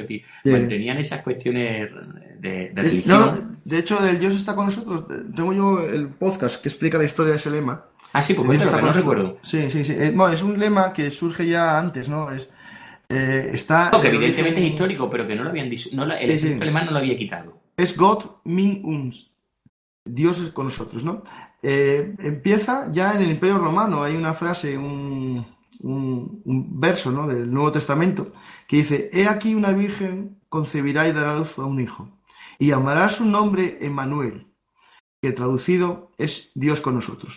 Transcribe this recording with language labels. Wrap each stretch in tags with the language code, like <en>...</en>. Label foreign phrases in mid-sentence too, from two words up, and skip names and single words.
<es>Es decir, mantenían esas cuestiones de religión. No, de hecho, el Dios está con nosotros, tengo yo el podcast que explica la historia de ese lema. Ah, sí, pues cuéntalo, que no recuerdo. Sí. Bueno, es un lema que surge ya antes, ¿no? está No, que el evidentemente es origen, histórico, pero que no lo habían el sí, ejército sí, alemán no lo había quitado.</es> <de>es Gott mit uns,</de> <es>Dios es con nosotros, ¿no? Empieza ya en el Imperio Romano, hay una frase, un verso, ¿no? Del Nuevo Testamento que dice: He aquí una virgen concebirá y dará a luz a un hijo, y llamará su nombre Emmanuel, que traducido es Dios con nosotros.</es>